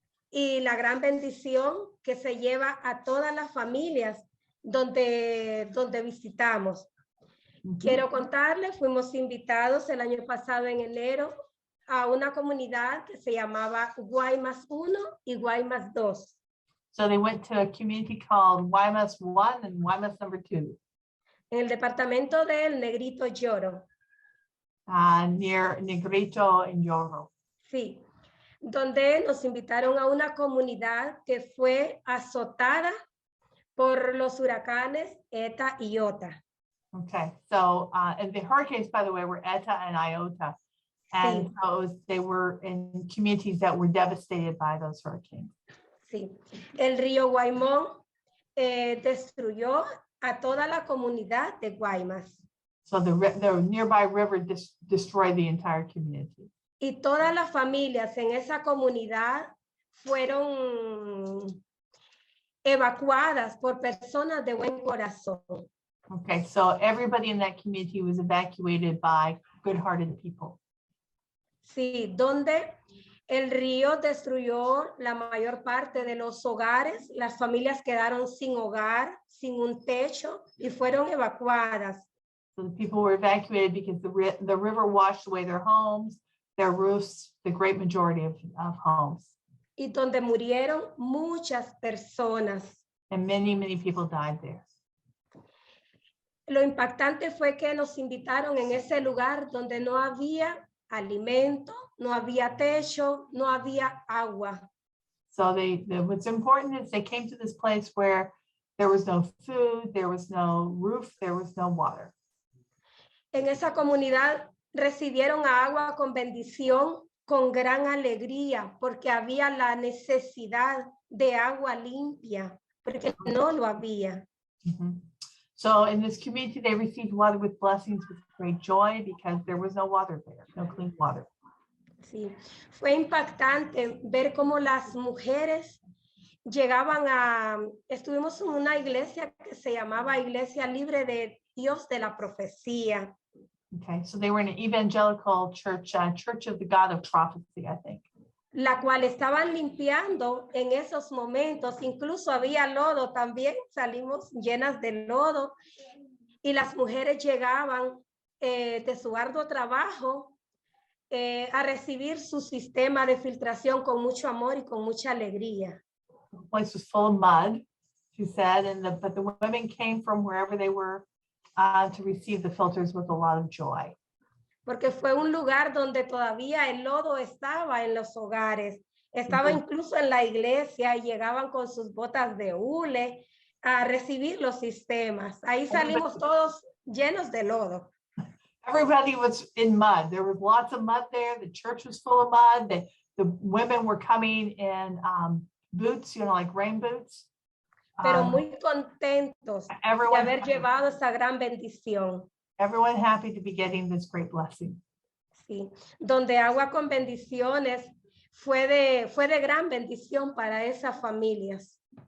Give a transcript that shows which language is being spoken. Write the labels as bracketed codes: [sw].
[es] Y la gran bendición que se lleva a todas las familias donde visitamos. Quiero contarles, fuimos invitados el año pasado en enero a una comunidad que se llamaba Guaymas 1 y Guaymas 2. [en] So they went to a community called Guaymas 1 and Guaymas number 2. [es] En el departamento del Negrito Lloro. [en] Near Negrito and Lloro. [es] Sí, donde nos invitaron a una comunidad que fue azotada por los huracanes Eta y Iota. [en] Okay, so and the hurricanes, by the way, were Eta and Iota. And [es] Sí. [en] so they were in communities that were devastated by those hurricanes. [es] Sí, el río Guaymón destruyó a toda la comunidad de Guaymas. [en] So the nearby river destroyed the entire community. [es] Y todas las familias en esa comunidad fueron evacuadas por personas de buen corazón. [en] Okay, so everybody in that community was evacuated by good-hearted people. [es] Sí, donde el río destruyó la mayor parte de los hogares, las familias quedaron sin hogar, sin un techo y fueron evacuadas. [en] So the people were evacuated because the river washed away their homes, their roofs, the great majority of homes. [es] Y donde murieron muchas personas. [en] And many, many people died there. [es] Lo impactante fue que nos invitaron en ese lugar donde no había alimento, no había techo, no había agua. [en] So what's important is they came to this place where There was no food, there was no roof, there was no water. [es] En esa comunidad recibieron agua con bendición, con gran alegría, porque había la necesidad de agua limpia, porque no lo había. [en] So in this community, they received water with blessings with great joy because there was no water there, no clean water. [es] Sí, fue impactante ver cómo las mujeres llegaban estuvimos en una iglesia que se llamaba Iglesia Libre de Dios de la Profecía. [en] Okay, so they were in an evangelical church, Church of the God of Prophecy, I think. [es] La cual estaban limpiando en esos momentos, incluso había lodo también, salimos llenas de lodo y las mujeres llegaban de su arduo trabajo a recibir su sistema de filtración con mucho amor y con mucha alegría. [en] The place was full of mud, she said, but the women came from wherever they were to receive the filters with a lot of joy. [es] Porque fue un lugar donde todavía el lodo estaba en los hogares, estaba incluso en la iglesia y llegaban con sus botas de hule a recibir los sistemas. Ahí salimos todos llenos de lodo. [en] Everybody was in mud. There was lots of mud there. The church was full of mud. The women were coming in boots, you know, like rain boots. [es] Pero muy contentos de haber llevado esa gran bendición. [en] Everyone happy to be getting this great blessing. [es] Sí, donde agua con bendiciones fue de gran bendición para esas familias.